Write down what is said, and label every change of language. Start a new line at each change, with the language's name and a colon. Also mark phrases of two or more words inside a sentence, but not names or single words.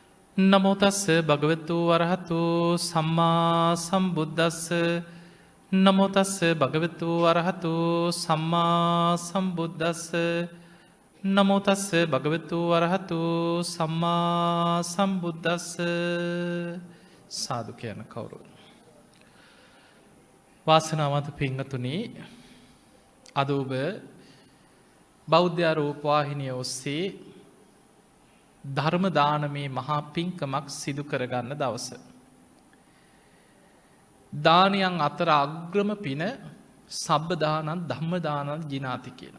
Pali: නමෝ තස්ස භගවතු වරහතු සම්මා සම්බුද්දස්ස නමෝ තස්ස භගවතු වරහතු සම්මා සම්බුද්දස්ස නමෝ තස්ස භගවතු වරහතු සම්මා සම්බුද්දස්ස
Sinhala: සාදු කියන කවුරු වාසනාවන්ත පින්වතුනි අද ඔබ බෞද්ධ රූපවාහිනිය ඔස්සේ ධර්ම දානමේ මහා පින්කමක් සිදු කරගන්න දවස. දානයන් අතර අග්‍රම පින
Pali: සබ්බදානන් ධම්මදානන් ජිනාති
Sinhala: කියන.